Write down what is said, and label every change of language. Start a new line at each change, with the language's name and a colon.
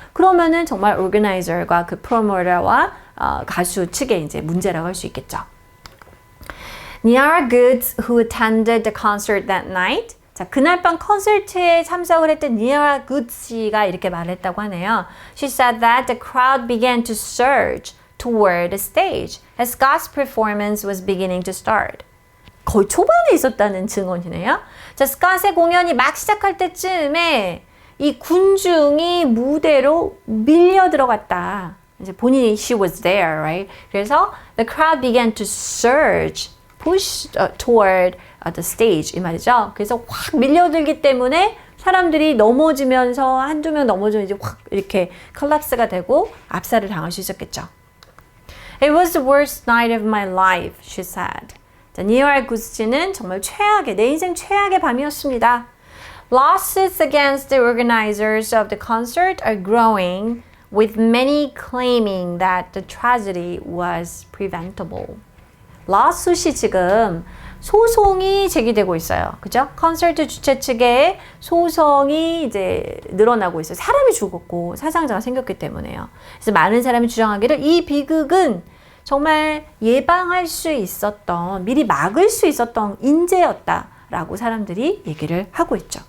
Korean: 그러면은 정말 오르거나이저과 그 프로모터와 가수 측의 이제 문제라고 할 수 있겠죠. Niara Goods,
English: who attended the concert that night,
Korean: 자, 그날 밤 콘서트에 참석을 했던 Niara Goods 씨가 이렇게 말했다고 하네요.
English: She said that the crowd began to surge toward the stage as Scott's performance was beginning to start.
Korean: 거의 초반에 있었다는 증언이네요. 자, 스캇의 공연이 막 시작할 때쯤에 이 군중이 무대로 밀려 들어갔다. 이제 본인이
English: she was there, right?
Korean: 그래서
English: the crowd began to surge, push toward the stage
Korean: 이 말이죠. 그래서 확 밀려들기 때문에 사람들이 넘어지면서 한두 명 넘어지면 이제 확 이렇게 컬랩스가 되고 압살을 당할 수 있었겠죠.
English: It was the worst night of my life, she said.
Korean: 자, 니아라 구스는 정말 내 인생 최악의 밤이었습니다.
English: Lawsuits against the organizers of the concert are growing, with many claiming that the tragedy was preventable.
Korean: lawsuit이 지금 소송이 제기되고 있어요. 그죠? 콘서트 주최 측에 소송이 이제 늘어나고 있어요. 사람이 죽었고 사상자가 생겼기 때문에요. 그래서 많은 사람이 주장하기를 이 비극은 정말 예방할 수 있었던, 미리 막을 수 있었던 인재였다라고 사람들이 얘기를 하고 있죠.